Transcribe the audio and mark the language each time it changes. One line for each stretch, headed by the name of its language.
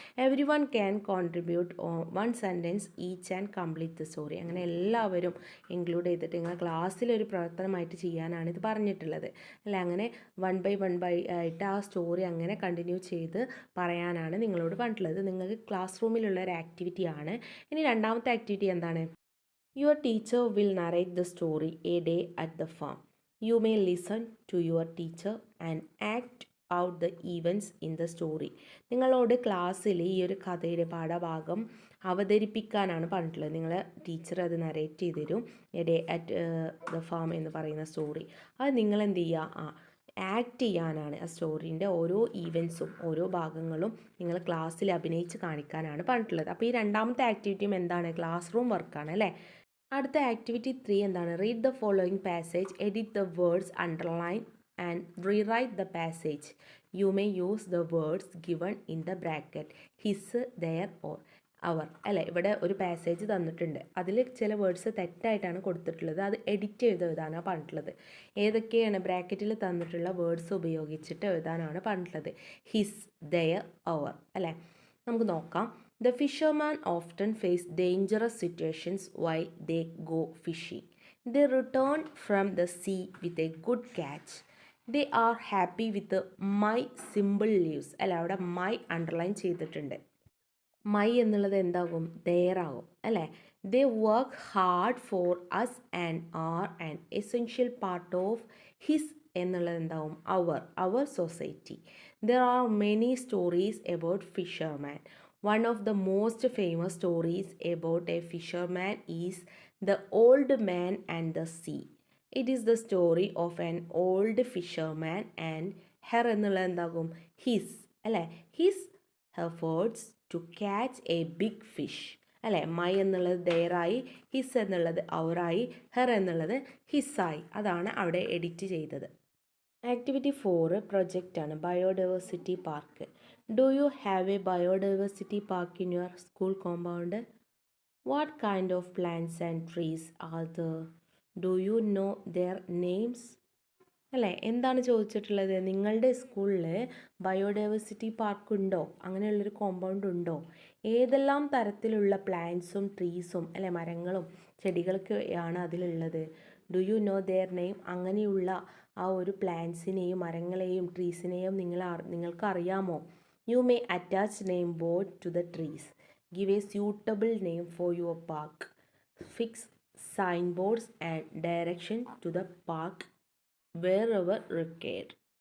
English: Every one can contribute 1 sentence each and complete the story.
Malayalam: അങ്ങനെ എല്ലാവരും include ചെയ്തിട്ട് നിങ്ങൾ ക്ലാസ്സിലൊരു പ്രവർത്തനമായിട്ട് ചെയ്യാനാണ് ഇത് പറഞ്ഞിട്ടുള്ളത് അല്ല. അങ്ങനെ വൺ ബൈ ആയിട്ട് ആ സ്റ്റോറി അങ്ങനെ കണ്ടിന്യൂ ചെയ്ത് പറയാനാണ് നിങ്ങളോട് പറഞ്ഞിട്ടുള്ളത്. നിങ്ങൾക്ക് ക്ലാസ് റൂമിലുള്ള ഒരു ആക്ടിവിറ്റിയാണ്. ഇനി രണ്ടാമത്തെ ആക്ടിവിറ്റി എന്താണ്?
English: Your teacher will narrate the story a day at the farm. You may listen to your teacher and act out the events in the story.
Malayalam: നിങ്ങളോട് ക്ലാസ്സിൽ ഈ ഒരു കഥയുടെ പാഠഭാഗം അവതരിപ്പിക്കാനാണ് പറഞ്ഞിട്ടുള്ളത്. നിങ്ങൾ ടീച്ചർ അത് നരേറ്റ് ചെയ്ത് തരും, A day at the farm എന്ന് പറയുന്ന സ്റ്റോറി. അത് നിങ്ങൾ എന്ത് ചെയ്യുക? ആക്ട് ചെയ്യാനാണ്. ആ സ്റ്റോറീൻ്റെ ഓരോ ഈവൻസും ഓരോ ഭാഗങ്ങളും നിങ്ങൾ ക്ലാസ്സിൽ അഭിനയിച്ച് കാണിക്കാനാണ് പറഞ്ഞിട്ടുള്ളത്. അപ്പോൾ ഈ രണ്ടാമത്തെ ആക്ടിവിറ്റിയും എന്താണ്? ക്ലാസ് റൂം വർക്കാണ് അല്ലേ. അടുത്ത ആക്ടിവിറ്റി 3 എന്താണ്?
English: Read the following passage, edit the words, underline and rewrite the passage. You may use the words given in the bracket his, their or our അല്ലേ.
Malayalam: ഇവിടെ ഒരു പാസേജ് തന്നിട്ടുണ്ട്, അതിൽ ചില വേർഡ്സ് തെറ്റായിട്ടാണ് കൊടുത്തിട്ടുള്ളത്. അത് എഡിറ്റ് ചെയ്ത് എഴുതാനാണ് പറഞ്ഞിട്ടുള്ളത്. ഏതൊക്കെയാണ് ബ്രാക്കറ്റിൽ തന്നിട്ടുള്ള വേർഡ്സ് ഉപയോഗിച്ചിട്ട് എഴുതാനാണ് പറഞ്ഞിട്ടുള്ളത്? ഹിസ്, ദെയർ, അവർ അല്ലേ. നമുക്ക് നോക്കാം.
English: The fishermen often face dangerous situations while they go fishing. They return from the sea with a good catch. They are happy with the my symbol leaves.
Malayalam: അല്ല, അവിടെ my അണ്ടർലൈൻ ചെയ്തിട്ടുണ്ട്. My എന്നുള്ളത് എന്താകും? There ആകും അല്ലേ.
English: they work hard for us and are an essential part of his
Malayalam: എന്നുള്ളത് എന്താവും?
English: Our society. There are many stories about fisherman. One of the most famous stories about a fisherman is The Old Man and the Sea. It is the story of an old fisherman and her
Malayalam: എന്നുള്ളത് എന്താകും?
English: His അല്ലേ. His efforts to catch a big fish അല്ലേ.
Malayalam: My എന്നുള്ളത് ദെയറായി, his എന്നുള്ളത് അവറായി, her എന്നുള്ളത് ഹിസ്സായി. അതാണ് അവിടെ edit ചെയ്തത്. Activity 4 പ്രൊജക്റ്റാണ്, biodiversity park.
English: Do you have a biodiversity park in your school compound? What kind of plants and trees are there? Do you know their names? അല്ലേ.
Malayalam: എന്താണ് ചോദിച്ചിട്ടുള്ളത്? നിങ്ങളുടെ സ്കൂളിൽ ബയോഡൈവേഴ്സിറ്റി പാർക്ക് ഉണ്ടോ? അങ്ങനെയുള്ളൊരു കോമ്പൗണ്ട് ഉണ്ടോ? ഏതെല്ലാം തരത്തിലുള്ള പ്ലാന്റ്സും ട്രീസും അല്ലെ, മരങ്ങളും ചെടികളൊക്കെയാണ് അതിലുള്ളത്?
English: Do you know their name?
Malayalam: അങ്ങനെയുള്ള ആ ഒരു പ്ലാന്റ്സിനെയും മരങ്ങളെയും ട്രീസിനെയും നിങ്ങൾക്ക് അറിയാമോ?
English: You may attach name board to the trees. Give a suitable name for your park. Fix signboards and direction to the park wherever required.